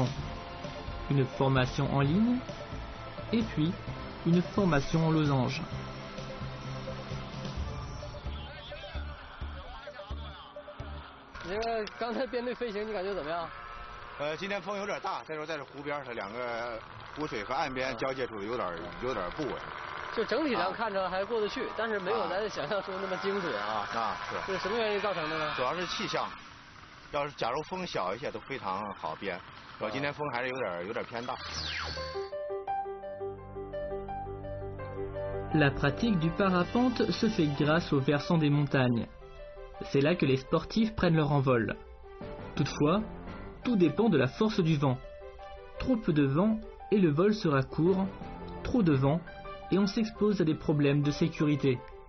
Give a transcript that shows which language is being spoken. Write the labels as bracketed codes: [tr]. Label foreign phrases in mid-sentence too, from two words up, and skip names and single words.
[fr] Une formation en ligne, et puis une formation en losange. [zh] 那个刚才编队飞行，你感觉怎么样？今天风有点大，再说在这湖边上，两个湖水和岸边交界处有点不稳。就整体上看着还过得去，但是没有咱想象中那么精准啊。是。是什么原因造成的呢？主要是气象。要是假如风小一些都非常好编，主要今天风还是有点偏大。 [fr] La pratique du parapente se fait grâce au versant des montagnes. C'est là que les sportifs prennent leur envol. Toutefois, tout dépend de la force du vent. Trop peu de vent et le vol sera court, trop de vent et on s'expose à des problèmes de sécurité.